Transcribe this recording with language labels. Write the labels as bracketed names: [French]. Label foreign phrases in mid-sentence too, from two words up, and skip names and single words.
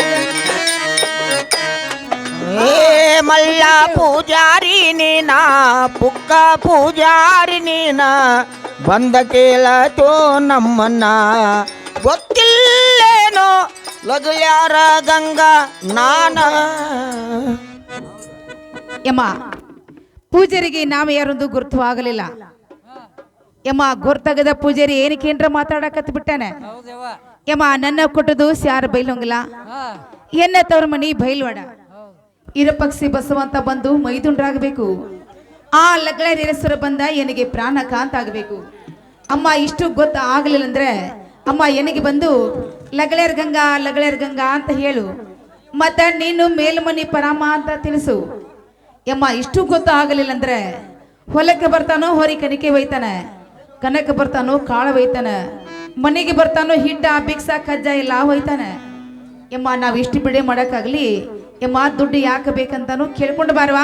[Kannada] ಏ ಮಲ್ಲ ಪೂಜಾರಿ ನೀನ ಪುಕ್ಕ ಪೂಜಾರಿ ನೀನ ಬಂದ ಕೇಳತು ನಮ್ಮನ್ನ ಗೊತ್ತಿಲ್ಲೇನೋ ಲಗುಲ್ಯಾರ ಗಂಗಾ ನಾನ ಯಮ್ಮ ಪೂಜಾರಿಗೆ ನಾವು ಯಾರೊಂದು ಗುರುತು ಆಗಲಿಲ್ಲ ಯಮ್ಮ ಗುರ್ತಗದ ಪೂಜಾರಿ ಏನಕ್ಕೇನ್ರ ಮಾತಾಡಕತ್ ಬಿಟ್ಟಾನೆ ಹೌದೇವ ಯಮ್ಮ ನನ್ನ ಕೊಟ್ಟದು ಸ್ಯಾರ ಬೈಲೊಂಗಿಲ್ಲ ಹಾ ಎನ್ನ ತವ್ರ ಮನಿ ಬೈಲ್ವಾಡ ಇರಪಕ್ಷಿ ಬಸವಂತ ಬಂದು ಮೈದುಂಡ್ರಾಗಬೇಕು ಆ ಲಗ್ಳೇರೇಶ್ವರ ಬಂದ ಎನಗೆ ಪ್ರಾಣಕಾಂತ ಆಗಬೇಕು ಅಮ್ಮ ಇಷ್ಟು ಗೊತ್ತ ಆಗಲಿಲ್ಲ ಅಂದ್ರೆ ಅಮ್ಮ ಎನಗೆ ಬಂದು ಲಗಳೇರ್ ಗಂಗಾ ಅಂತ ಹೇಳು ಮತ್ತ ನೀನು ಮೇಲ್ಮನಿ ಪರಾಮ ಅಂತ ತಿಳಿಸು ಯಮ್ಮ ಇಷ್ಟು ಗೊತ್ತ ಆಗಲಿಲ್ಲ ಅಂದ್ರೆ ಹೊಲಕ್ಕೆ ಬರ್ತಾನೋ ಹೊರಿ ಕನಿಕೆ ಒಯ್ತಾನೆ ಕನಕ ಬರ್ತಾನೋ ಕಾಳು ಒಯ್ತಾನೆ ಮನೆಗೆ ಬರ್ತಾನೋ ಹಿಟ್ಟ ಭಿಕ್ಷ ಕಜ್ಜ ಎಲ್ಲ ಒಯ್ತಾನೆ ಯಮ್ಮ ನಾವು ಇಷ್ಟು ಬಿಡೆ ಮಾಡಕ್ಕಾಗ್ಲಿ ಯಮ್ಮ ದುಡ್ಡು ಯಾಕೆ ಬೇಕಂತಾನು ಕೇಳ್ಕೊಂಡು ಬಾರವಾ